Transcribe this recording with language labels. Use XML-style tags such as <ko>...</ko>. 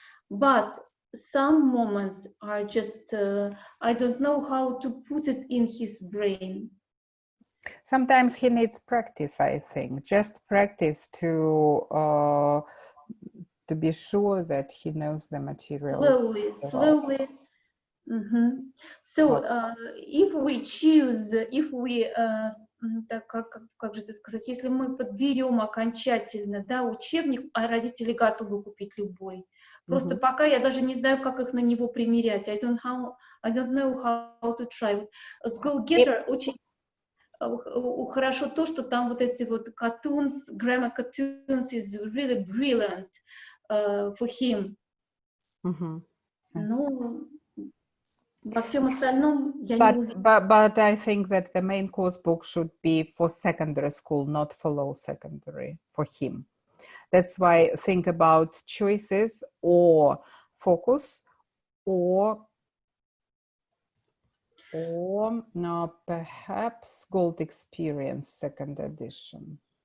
<en>But some moments are just, I don't know how to put it in his brain. Sometimes he needs practice, I think, just practice to be sure that he knows the material. Slowly. So, if we choose, if we,</en> <ru>как же это сказать, если мы подберем окончательно, да, учебник, а родители готовы купить любой. Просто пока я даже не знаю, как их на него примерять.</ru> <en>I don't know how to try.</en> <ru>С GoGetter очень хорошо то, что там вот эти вот</ru> <en>cartoons, grammar cartoons is really brilliant for him.</en> <ru>Ну, во всем остальном я не уверена.</ru> <en>But I think that the main course book should be for secondary school, not for low secondary, for him. That's why think about choices or focus or no, perhaps Gold Experience second edition.</en>